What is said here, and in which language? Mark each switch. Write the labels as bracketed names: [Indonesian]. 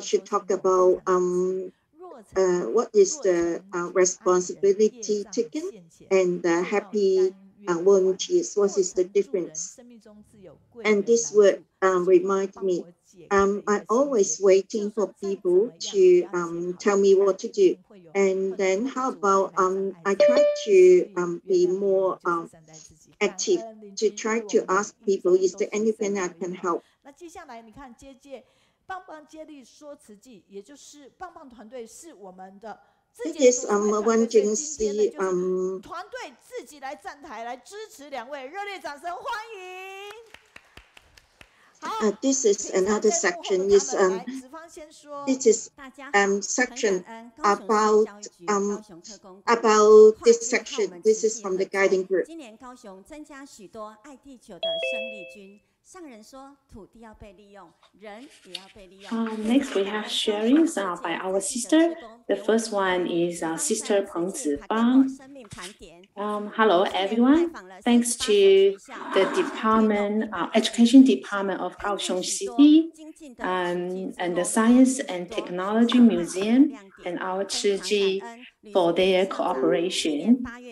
[English] She talked about what is the responsibility taken and the happy volunteers. What is the difference? And this word reminds me I'm always waiting for people to tell me what to do. And then how about I try to be more active, to try to ask people, is there anything I can help? [Chinese] 那接下来你看棒棒接力说慈济，也就是棒棒团队是我们的。 [English] Yes, one thing是 [Chinese] 团队自己来站台来支持两位，热烈掌声欢迎。 [English] This is another section. This is section about this section. This is from the guiding group. [Chinese] 今年高雄增加许多爱地球的生力军。上人说，土地要被利用，人也要被利用。 [English] Next, we have sharings by our sister. The first one is Sister Peng Zibang. Hello, everyone. Thanks to the Education Department of Kaohsiung City and the Science and Technology Museum and our Tzu Chi for their cooperation.